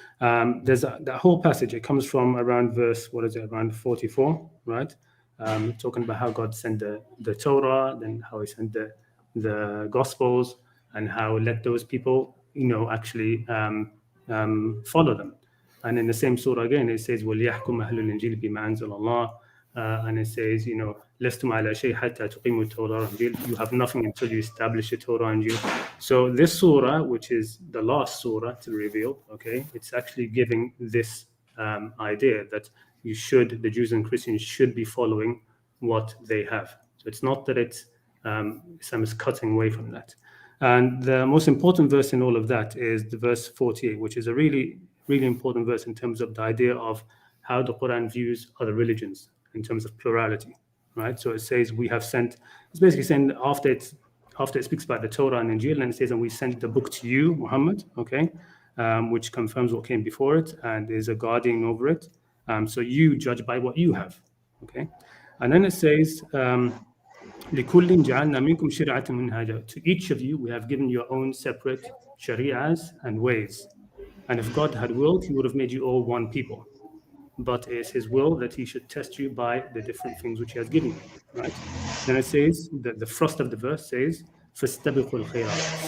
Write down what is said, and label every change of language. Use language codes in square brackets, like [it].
[en] There's that whole passage. It comes from around verse, what is it, around 44, right? Talking about how God sent the Torah, then how He sent the Gospels, and how let those people, actually follow them. And in the same surah again, it says, [ar] وَلْيَحْكُمْ أَهْلُ الْإِنْجِيلِ بِمَا أَنزَلَ اللَّهُ. [en] And it says, [ar] لَسْتُمْ عَلَى شَيْءٍ حَتَّى تُقِيمُوا التَّوْرَاةَ وَالْإِنْجِيلَ. [en] You have nothing until you establish the Torah and Injil. So this surah, which is the last surah to reveal, okay, it's actually giving this idea that the Jews and Christians should be following what they have. So it's not that Islam is cutting away from that. And the most important verse in all of that is the verse 48, which is a really, really important verse in terms of the idea of how the Quran views other religions in terms of plurality, right? So it says it's basically saying after it speaks about the Torah and Injil, and it says, and we sent the book to you, Muhammad, okay, which confirms what came before it and is a guardian over it. So you judge by what you have, okay? And then it says, [ar] لِكُلٍّ جَعَلْنَا مِنْكُمْ شِرْعَةً مِنْهَاجًا. [en] To each of you, we have given your own separate shari'as and ways. And if God had willed, He would have made you all one people. But it is His will that He should test you by the different things which He has given you, right? Then it says, the thrust of the verse says, [ar] فَاسْتَبِقُوا الْخَيْرَاتِ.